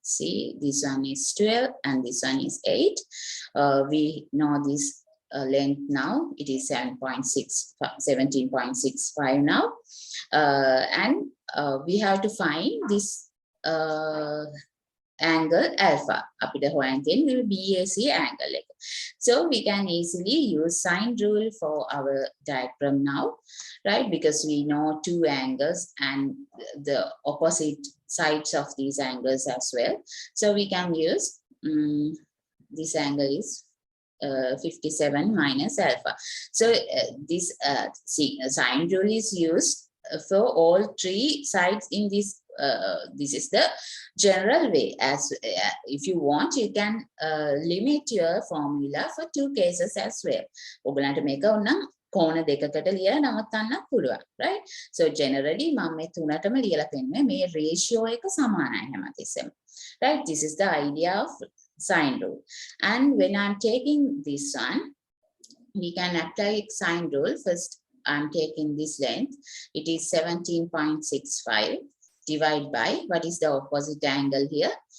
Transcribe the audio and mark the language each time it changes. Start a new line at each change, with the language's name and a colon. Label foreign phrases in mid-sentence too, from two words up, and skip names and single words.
English: This one is 12 and this one is 8. We know this length now. It is 17.65 now. And we have to find this angle alpha.
Sinhala: අපිට හොයන්න තියෙන්නේ BAC angle එක.
English: So we can easily use sine rule for our diagram now, right? Because we know two angles and the opposite sides of these angles as well. So we can use this angle is 57 minus alpha. So this sine rule is used for all three sides in this. This is the general way. As if you want, you can limit your formula for two cases as well.
Sinhala: ඔයගලන්ට මේක උනම් කෝණ දෙකකට ලියලා නවත්තන්න පුළුවන්,
English: right? So generally
Sinhala: මම මේ තුනටම ලියලා පෙන්නුවේ මේ ratio එක සමානයි හැමතිස්සෙම.
English: Right? This is the idea of sine rule. And when I'm taking this one, we can apply sine rule. First, I'm taking this length. It is 17.65. Divide by, what is the opposite angle here?